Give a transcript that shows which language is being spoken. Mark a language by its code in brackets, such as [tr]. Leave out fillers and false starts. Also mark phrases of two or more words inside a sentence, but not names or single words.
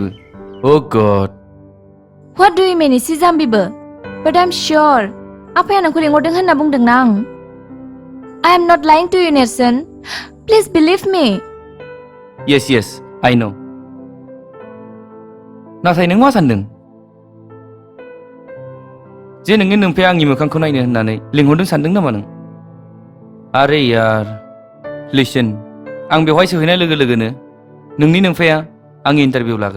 [en] Oh God. What do you mean [brx] एसे जाम्बिबो? [en] But I'm sure [brx] आफाया नोंखौ लेंहरदों होनना बुंदोंना आं। [en] I am not lying to you, [brx] नेरसोन। [en] Please believe me. Yes, I know. [brx] नाथाय नों मा सानदों? जे नोंनि नोम्फाया आंनि मोखांखौ नायनो होननानै लिंहरदों सानदों नामा नों? [hi] आरे यार, [brx] लिसन, आं बेवहाय सहैनाय लोगो लोगोनो नोंनि नोम्फाया आंनि इन्टारभिउ लागोन।